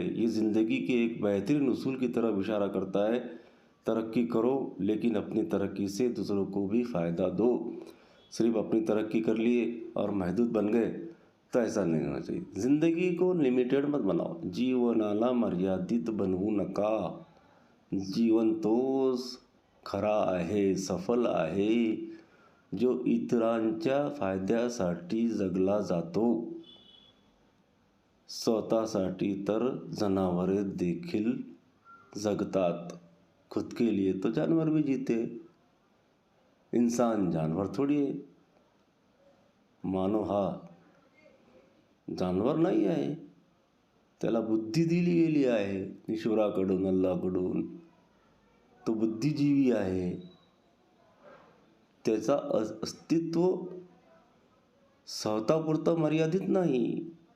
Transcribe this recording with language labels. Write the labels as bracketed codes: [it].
[hi] ये ज़िंदगी के एक बेहतरीन उसूल की तरफ इशारा करता है। तरक्की करो, लेकिन अपनी तरक्की से दूसरों को भी फ़ायदा दो। सिर्फ अपनी तरक्की कर लिए और महदूद बन गए तो ऐसा नहीं होना चाहिए। ज़िंदगी को लिमिटेड मत बनाओ, [mr] जीवनाला मर्यादित बनवू नका। जीवन तोच खरा आहे, सफल आहे, जो इतरांच्या फायद्यासाठी जगला जातो। स्वतःसाठी तर जनावरे देखील जगतात, [hi] खुद के लिए तो जानवर भी जीते। इंसान जानवर थोड़ी है। [mr] मानव हा जानवर नाही आहे, त्याला बुद्धी दिली गेली आहे ईश्वराकडून, अल्लाकडून। तो बुद्धिजीवी आहे, त्याचा अस्तित्व स्वतःपुरतं मर्यादित नाही।